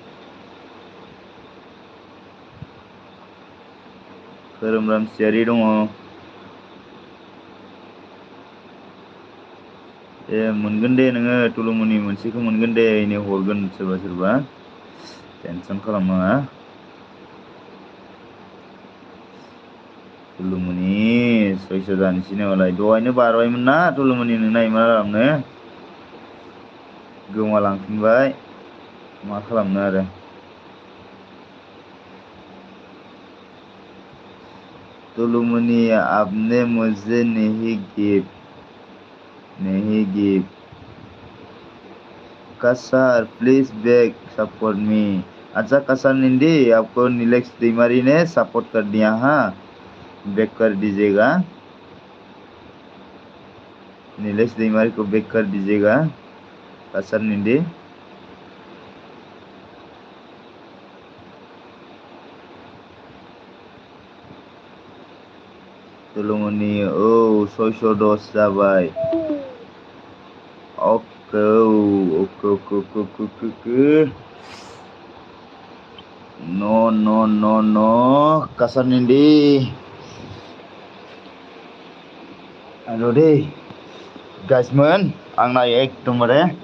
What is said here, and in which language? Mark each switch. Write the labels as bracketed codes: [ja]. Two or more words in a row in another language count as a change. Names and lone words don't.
[brx] दङ मोनगोन दे नोङो तुलुमनि मोनसेखौ मोनगोन दे इनो हरगोन सोरबा टेनसन खालामनाङा तुलुमनि 600 जानोसै नामालाय दहायनो बारबायमोन ना तुलुमनि नोंना इमान आरामनो गोमालांफिनबाय मा खालामनो आरो तुलुमनि [hi] आपने मुझे नहीं गिव कासार [en] please back support me [hi] अच्छा कासार निंदी आपको नीलेश दैमारी ने सपोर्ट कर दिया हाँ बैक कर दीजिएगा नीलेश दैमारी को बैक कर दीजिएगा कासार निंदी [brx] तुलुमनि औ 610 जाबाय ओके नो कासार निंदी हेल' दे गाइसमोन आंना एकदमबारे